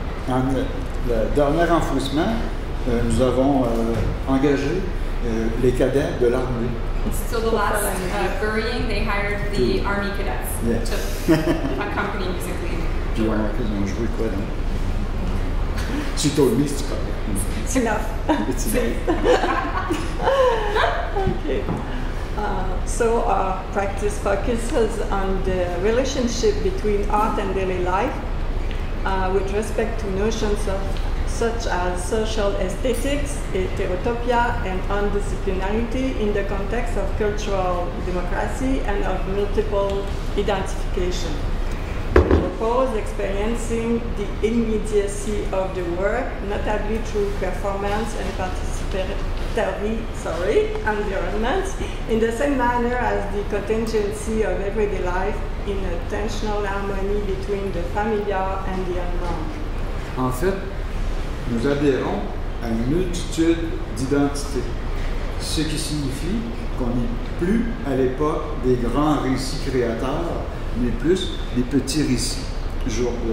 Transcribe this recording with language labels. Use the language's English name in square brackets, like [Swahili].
[French] Dans le dernier enfouissement, nous avons engagé les cadets de l'armée. [English] So the last burying, they hired the army cadets to accompany musically. [French] Puis ils ont joué quoi donc? [English] She told me it's correct. It's enough. It's enough. Okay. So our practice focuses on the relationship between art and daily life with respect to notions of such as social aesthetics, heterotopia, and undisciplinarity in the context of cultural democracy and of multiple identification. We propose experiencing the immediacy of the work, notably through performance and participatory environments, in the same manner as the contingency of everyday life in a tensional harmony between the familiar and the unknown. [French] En fait, nous adhérons à une multitude d'identités, ce qui signifie qu'on n'est plus à l'époque des grands récits créateurs, mais plus des petits récits au jour.